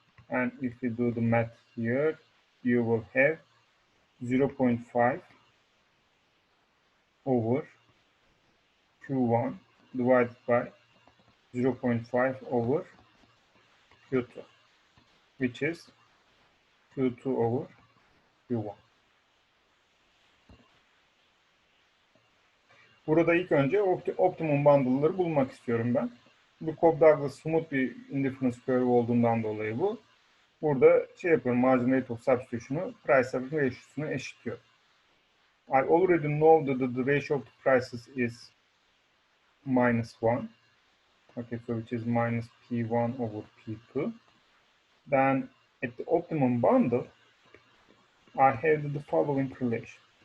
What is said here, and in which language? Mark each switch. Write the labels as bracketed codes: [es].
[en] And if you do the math here, you will have 0.5 over q1 divided by 0.5 over q2, which is q2 over q1. [tr] Burada ilk önce optimum bundle'ları bulmak istiyorum ben. Bu Cobb-Douglas smooth bir indifference curve olduğundan dolayı bu. Burada şey yapıyorum, margin rate of substitution'u price ratio'suna eşitliyorum. [en] I already know that the ratio of the prices is -1. Okay, so which is minus P1 over P2. Then at the optimum bundle, I have the following relation.